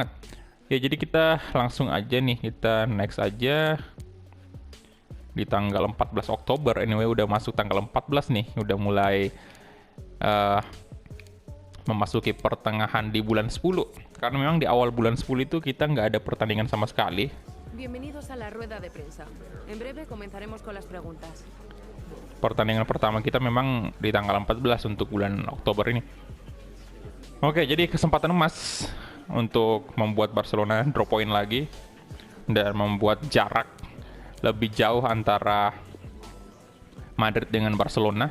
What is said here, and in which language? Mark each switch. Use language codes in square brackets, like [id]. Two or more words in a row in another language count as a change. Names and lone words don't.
[id] Ya, jadi kita langsung aja nih, kita next aja di tanggal 14 Oktober. Anyway, udah masuk tanggal 14 nih, udah mulai memasuki pertengahan di bulan 10. Karena memang di awal bulan 10 itu kita nggak ada pertandingan sama sekali. [es] Bienvenidos a la rueda de prensa. En breve comenzaremos con las preguntas. [id] Pertandingan pertama kita memang di tanggal 14 untuk bulan Oktober ini. Oke, jadi kesempatan emas untuk membuat Barcelona [en] drop point [id] lagi dan membuat jarak lebih jauh antara Madrid dengan Barcelona.